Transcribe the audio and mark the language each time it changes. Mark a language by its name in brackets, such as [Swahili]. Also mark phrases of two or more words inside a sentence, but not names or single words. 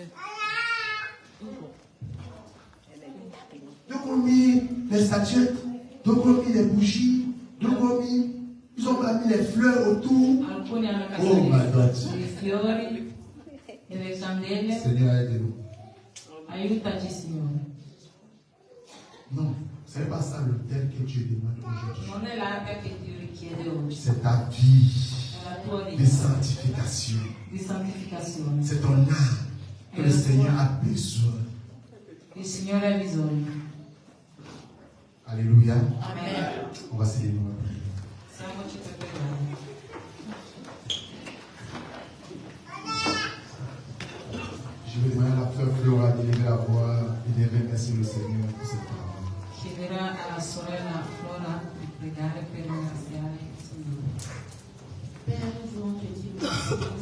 [French] Donc on met les statuettes, d'autres ont mis des bougies, d'autres ont mis, ils ont mis les fleurs autour. [Italian] Alcuni hanno [English] Oh my God. [Italian] casato i fiori e le candele. [French] Seigneur, aide-nous. [Italian] Aiutaci, Signore. [French] Non, ce n'est pas ça l'autel que Dieu demande aujourd'hui. [Italian] Non è l'arca che Dio richiede oggi, [French] C'est ta vie [Italian] è la tua [French] de [Italian] vita [French] sanctification. [Italian] di santificazione. [French] C'est ton âme que le Seigneur a besoin. [Italian] Il Signore ha bisogno. [French] Alléluia. Amen. On va se lever. [Italian] Siamoci per pregare. [French] Je vais demander à la frère Flora d'élever la voix et de remercier le Seigneur pour cette parole. [Italian] Chiederà alla sorella Flora di pregare per ringraziare il Signore. [French] Père, nous voulons te dire merci.